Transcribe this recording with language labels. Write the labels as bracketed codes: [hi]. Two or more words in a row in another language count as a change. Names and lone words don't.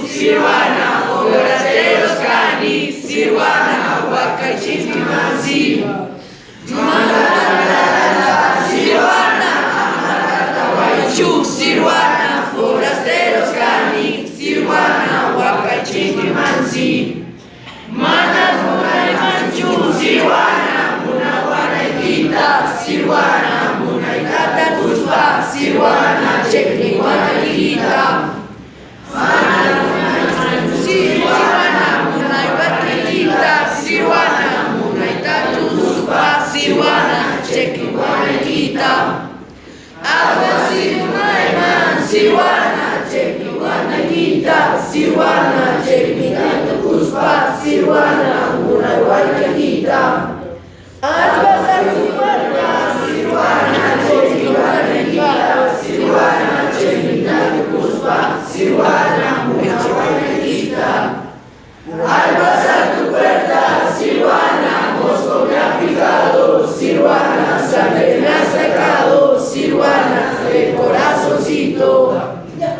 [qu] Sirwana, forasteros cani, Sirwana, huacaychisqui mansi. Sirwana, Amaratahuaychu, Sirwana, forasteros cani, Sirwana, huacaychisqui mansi. Manas munay manchu, Sirwana, munahuanaykita, Sirwana, munaykata kuspa, Sirwana, chekni huanaykita. Manas munay manchu, Sirwana, munaykata, Sirwana, munaykata kuspa, Sirwana, chekni huanaykita. Agua Sirwana, Sirwana, chekni huanaykita, Sirwana, chekni kuspa, Sirwana, munaykata. [es] Al pasar tu puerta, [qu] Sirwana, chekni huanaykita, Sirwana, chekni kuspa, Sirwana, munaykata. [es] Al pasar tu puerta, Sirwana, mosco me ha picado, Sirwana, sangre me ha sacado, Sirwana, el corazoncito.